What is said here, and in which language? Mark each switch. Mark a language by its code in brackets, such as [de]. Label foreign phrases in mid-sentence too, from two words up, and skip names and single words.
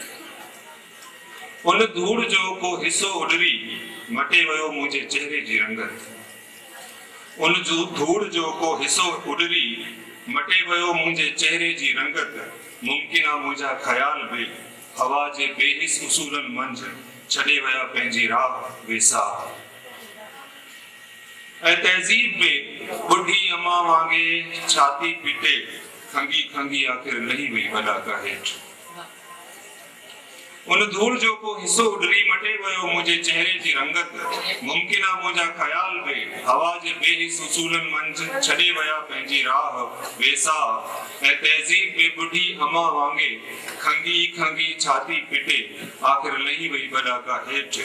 [sd] उन धूड़ जो को हिस्सो उॾरी मटे वियो मुंहिंजे चेहरे जी रंगत, उन जो धूड़ जो को हिस्सो उॾरी मटे वियो मुंहिंजे चेहरे जी रंगत, मुमकिन आहे मुंहिंजा ख़्याल बि हवा जे बेहिस उसूलनि मंझि छॾे विया पंहिंजी राह वेसाह, ऐं तहज़ीब में बुढ़ी अम्मा वांगे छाती पीटे खंगी खंगी आख़िर लही वई वॾाका हेठि। उन धूड़ जो को हिस्सो उॾरी मटे वियो मुंहिंजे चेहरे जी रंगत, मुमकिन आहे मुंहिंजा ख़्याल बि हवा जे बेहिस उसूलनि मंझि छॾे विया पंहिंजी राह वेसाह, ऐं तहज़ीब में बुढ़ी अम्मा वांगे खंगी खंगी छाती पिटे आख़िर लही वई वॾाका हेठि।